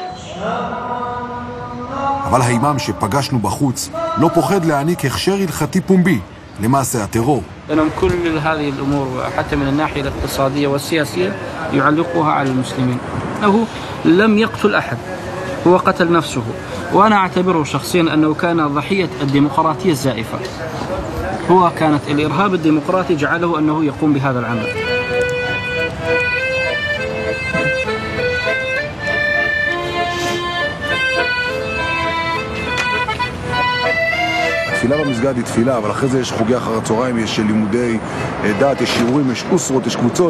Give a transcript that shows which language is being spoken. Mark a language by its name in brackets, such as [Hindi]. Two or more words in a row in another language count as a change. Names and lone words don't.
[Hebrew] אבל האימאם שפגשנו בחוץ לא פוחד להעניק הכשר הלכתי פומבי למעשה הטרור. [Arabic] لأن كل هذه الأمور حتى من الناحية الاقتصادية والسياسية يعلقها على المسلمين. أنه لم يقتل أحد، هو قتل نفسه، وأنا أعتبره شخصيا أنه كان ضحية الديمقراطية الزائفة. هو كانت الإرهاب الديمقراطي جعله أنه يقوم بهذا العمل. [Hebrew] התפילה במסגד היא תפילה, אבל אחרי זה יש חוגי אחר הצהריים, יש לימודי דת, יש שיעורים, יש אוסרות, יש קבוצות.